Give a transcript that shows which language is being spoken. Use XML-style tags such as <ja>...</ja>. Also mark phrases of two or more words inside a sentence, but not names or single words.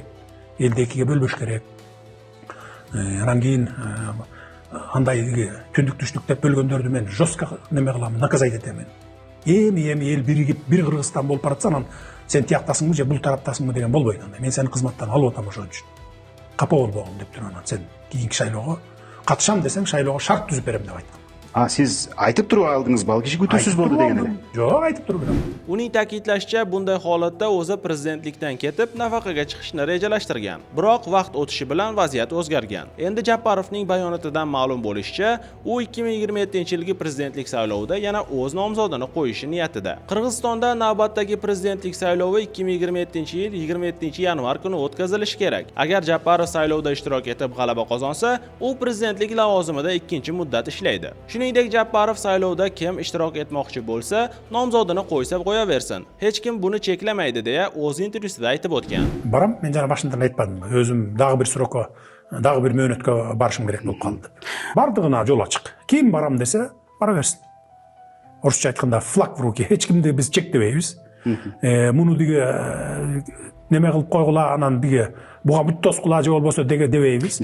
<ky>Элди экиге бөлбөш керек. Анан кийин андай түндүк түштүк деп бөлгөндөрдү мен жестко неме кылам, наказать этем. Эми эл биригип бир Кыргызстан болуп баратса анан сен тияктасыңбы же бул тараптасыңбы деген болбойт анда. Мен сени кызматтан алып атам ошон үчүн. Капа болбогун деп туруп анан сен кийинки шайлоого катышам десең шайлоого шарт түзүп берем деп айткан.</ky> <uz>Siz aytib turib aldingizmi?</uz> <ky>Ал киши күтүүсүз болду деген эле. Жок, айтып туруп берем.</ky> <uz>Uning ta'kidlashicha, bunday holatda o'zi prezidentlikdan ketib, nafaqaga chiqishni rejalashtirgan. Biroq vaqt o'tishi bilan vaziyat o'zgargan. Endi Japarovning bayonotidan ma'lum bo'lishicha, u 2027-yilgi prezidentlik saylovida yana o'z nomzodini qo'yishi niyatida. Qirg'izistonda navbatdagi prezidentlik saylovi 2027-yil 27-yanvar kuni o'tkazilishi kerak. Agar Japarov saylovda ishtirok etib g'alaba qozonsa, u prezidentlik lavozimida ikkinchi muddat ishlaydi. Shuningdek, Japarov saylovda kim ishtirok etmoqchi bo'lsa, nomzodini qo'ysa qo'yaversin. Hech kim buni cheklamaydi deya o'z intervyusida aytib o'tgan.</uz> <ky>Барам, мен жана башындан айтпадымбы, өзүм дагы бир срокко, дагы бир мөөнөткө барышым керек болуп калды. Бардыгына жол ачык. Ким барам десе, бара берсин. Орусча айтканда</ky> <ru>флаг в руки,</ru> <ky>эч кимди биз чектебейбиз. Муну диге неме кылып койгула, анан диге буга бүт тоскула же болбосо деге дебейбиз.</ky>